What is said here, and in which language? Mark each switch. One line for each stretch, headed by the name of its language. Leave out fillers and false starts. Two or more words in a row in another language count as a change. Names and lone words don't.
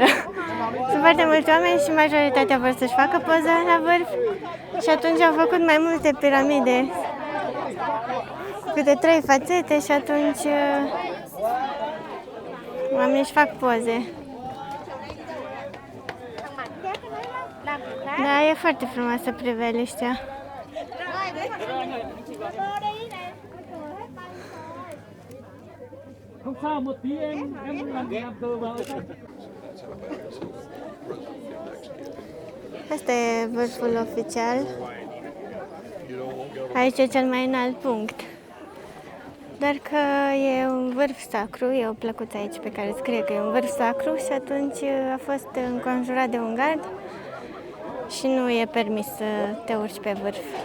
Romanian: Sunt foarte mulți oameni și majoritatea vor să-și facă poză la vârf și atunci au făcut mai multe piramide cu câte 3 fațete și atunci oamenii își fac poze. Da, e foarte frumoasă priveliștea.
Vietnamese: Không sao, một tí em làm cờ vào.
Romanian: Asta e vârful oficial. Aici e cel mai înalt punct. Doar că e un vârf sacru, e o plăcuță aici pe care scrie că e un vârf sacru și atunci a fost înconjurat de un gard și nu e permis să te urci pe vârf.